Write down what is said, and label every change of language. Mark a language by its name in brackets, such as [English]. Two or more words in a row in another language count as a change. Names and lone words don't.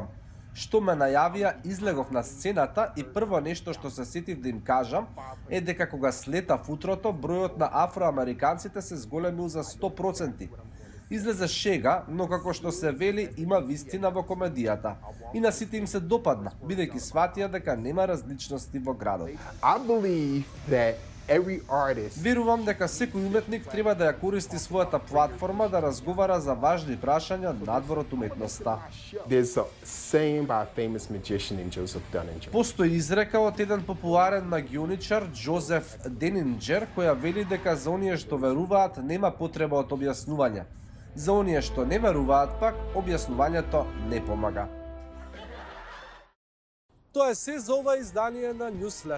[Macedonian] Што ме најавија, излегов на сцената и прво нешто што се сетив да им кажам е дека кога слетав утрото, бројот на афроамериканците се зголемил за 100%. Излезе шега, но како што се вели, има вистина во комедијата. И на сите им се допадна, бидејќи сватија дека нема различности во градот. [English] I believe that every artist [Macedonian] Верувам дека секој уметник треба да ја користи својата платформа да разговара за важни прашања надвор од уметноста. [English] There's a saying by a famous magician named Joseph Dunninger. [Macedonian] Постои изрека од еден популарен магионичар Џозеф Денинџер која вели дека за оние што веруваат нема потреба од објаснување. За оние што не веруваат пак, објаснувањето не помага. Тоа е се за ова издание на Newsflash.